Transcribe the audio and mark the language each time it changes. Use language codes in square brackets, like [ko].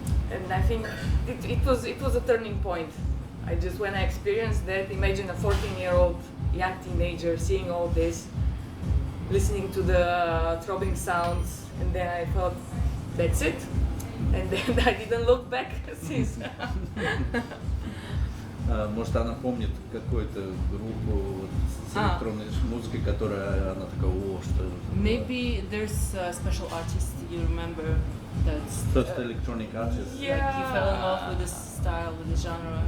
[en] And I think it was a turning point. When I experienced that, imagine a 14-year-old young teenager seeing all this, listening to the throbbing sounds, and then I thought, that's it. And then I didn't look back since. [ru] Может, она помнит какую-то группу с электронной музыкой, которая она такая, что это? [en] Maybe there's a special artist you remember that's First electronic artist. Yeah. like you fell in love with this style, with the genre.